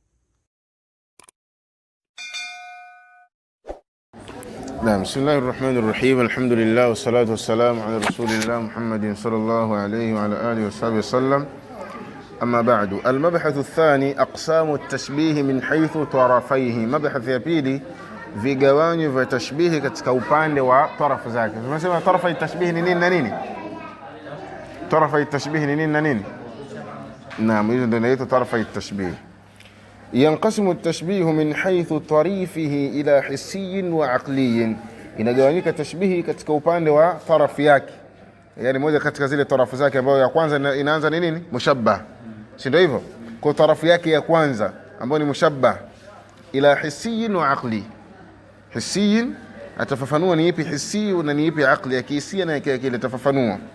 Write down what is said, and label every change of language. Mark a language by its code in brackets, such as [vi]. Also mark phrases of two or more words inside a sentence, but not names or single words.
[ar] بسم الله الرحمن الرحيم. الحمد لله والصلاة والسلام على رسول الله محمد صلى الله عليه وعلى آله وسلم. أما بعد. المبحث الثاني أقسام التشبيه من حيث طرفيه. [sw] Mabhath ya pili, vigawanyo vya tashbihi katika upande wa tarafu zake. Tunasema [ar] طرفا التشبيه [sw] ni nini na nini? [ar] طرفا التشبيه [sw] ni nini na nini? Naam, hizo ndio inaitwa [ar] طرفا التشبيه. ينقسم التشبيه من حيث طريفه إلى حسي وعقلي. [sw] Inagawanyika tashbihi katika upande wa tarafu yake, yani moja katika zile tarafu zake ambayo ya kwanza inaanza ni nini? Mushabbah, si ndio hivyo? Kwa tarafu yake ya kwanza ambayo ni mushabbah, [ar] إلى حسي وعقلي. [sw] Hissi atafafanua ni ipi hissi na ni ipi aqli, ya kihisia na ya kiakili atafafanua.